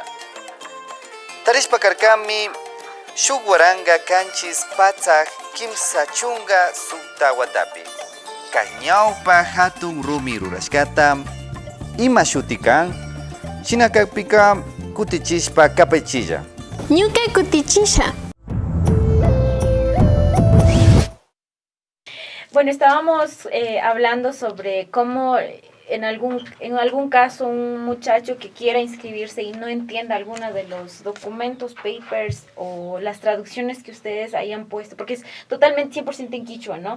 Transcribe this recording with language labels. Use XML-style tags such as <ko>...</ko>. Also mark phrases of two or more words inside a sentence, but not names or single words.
<qu>Tarishpa karkami shukwaranga kanchis patzak kimsa chunga suktawatapi. Cañaupa hatun rumi rurashkata. Ima shutikan. Shinakakpika kutichispa kapechilla. Ñuka kutichisha.</qu> <es>Bueno, estábamos hablando sobre cómo en algún caso un muchacho que quiera inscribirse y no entienda alguna de los documentos, papers o las traducciones que ustedes hayan puesto, porque es totalmente 100% en quichua, ¿no?</es>